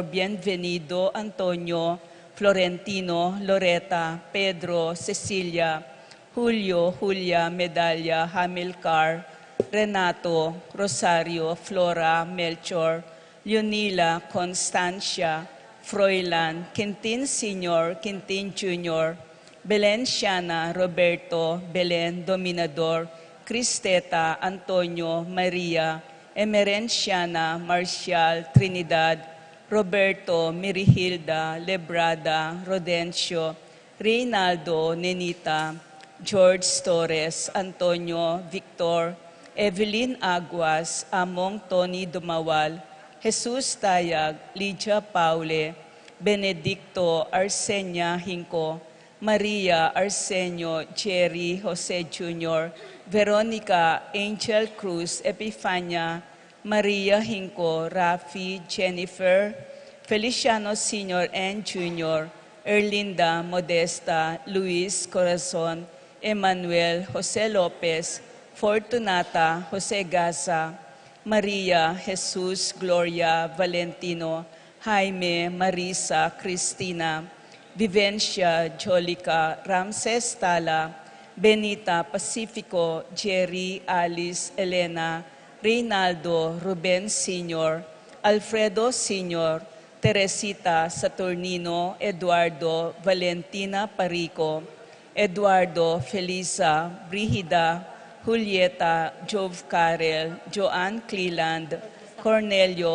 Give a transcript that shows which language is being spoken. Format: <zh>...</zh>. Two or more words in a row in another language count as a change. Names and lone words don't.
<en>Bienvenido, Antonio, Florentino, Loretta, Pedro, Cecilia, Julio, Julia, Medalla, Hamilcar, Renato, Rosario, Flora, Melchor, Leonila, Constancia, Froilan, Quintin Sr., Quintin Jr., Belen Shana, Roberto, Belen Dominador, Cristeta, Antonio, Maria, Emerenciana, Marcial, Trinidad, Roberto, Mirihilda, Lebrada, Rodencio, Reynaldo, Nenita, George Torres, Antonio, Victor, Evelyn Aguas, Among Tony Dumawal, Jesus Tayag, Lydia Paule, Benedicto, Arsenia Hinco, Maria, Arsenio, Jerry, Jose Jr., Veronica, Angel Cruz, Epifania, Maria Hinco, Rafi, Jennifer, Feliciano Sr. and Jr., Erlinda, Modesta, Luis Corazon, Emmanuel, Jose Lopez, Fortunata, Jose Gaza, Maria, Jesus, Gloria, Valentino, Jaime, Marisa, Cristina, Vivencia Jolica Ramses Tala, Benita Pacifico, Jerry, Alice, Elena, Reynaldo, Ruben Sr., Alfredo Sr., Teresita Saturnino, Eduardo, Valentina Parico, Eduardo, Felisa, Brigida, Julieta, Jove Carel, Joanne Cleland, Cornelio,</en>